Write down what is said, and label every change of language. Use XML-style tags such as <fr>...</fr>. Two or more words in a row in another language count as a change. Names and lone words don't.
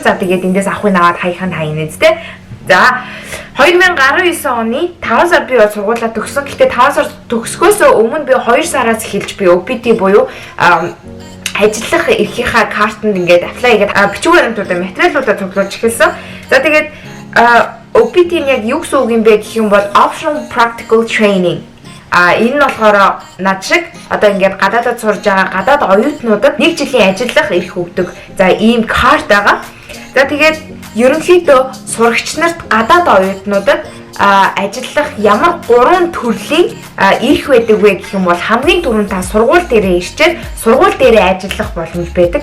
<mn>За тэгээд эндээс авахыг аваад хаяхаа хайна зү те. За 2019 оны 5 сар би сургуулаа төгссөн. Гэхдээ 5 сар төгсгөөс өмнө би 2 сараас эхэлж би OPT буюу ажиллах эрхийнхаа картанд ингээд apply хийгээд бичиг баримтуудаа материалуудаа цуглуулж эхэлсэн. За тэгээд OPT-ийн яг юу гэсэн үг юм бэ гэх юм бол</mn> <en>optional practical training.</en> <mn>Энэ нь болохоор над шиг одоо ингээд гадаадд сурж байгаа гадаад оюутнуудад 1 жилийн ажиллах эрх өгдөг. За ийм карт байгаа. За тэгээд ерөнхийдөө сурагч нарт гадаад оюутнуудад ажиллах ямар 3 төрлийн эрх байдаг вэ гэх юм бол хамгийн түрүүнд та сургууль дээрээ ирчээд сургууль дээрээ ажиллах боломж байдаг.</mn>